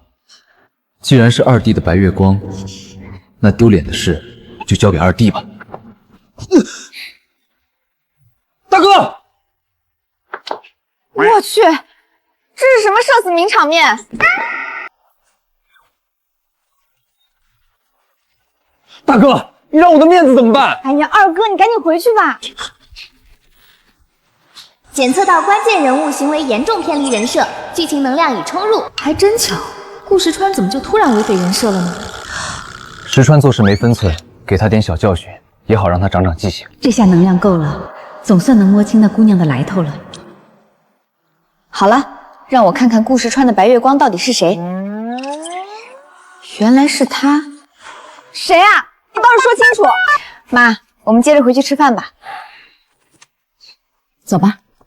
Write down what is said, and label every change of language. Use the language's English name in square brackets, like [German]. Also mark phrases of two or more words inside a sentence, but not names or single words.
[Chinese] 既然是二弟的白月光，那丟臉的事就交給二弟吧。大哥！我去，這是什麼社死名場面？大哥，你讓我的面子怎麼辦？哎呀，二哥，你趕緊回去吧。檢測到關鍵人物行為嚴重偏離人設，劇情能量已充入。還真巧，顧石川怎麼就突然違背人設了呢？石川做事沒分寸，給他點小教訓，也好讓他長長記性。這下能量夠了，總算能摸清那姑娘的來頭了。好了，讓我看看顧石川的白月光到底是誰。原來是他。誰啊？你倒是說清楚。媽，我們接着回去吃飯吧。走吧。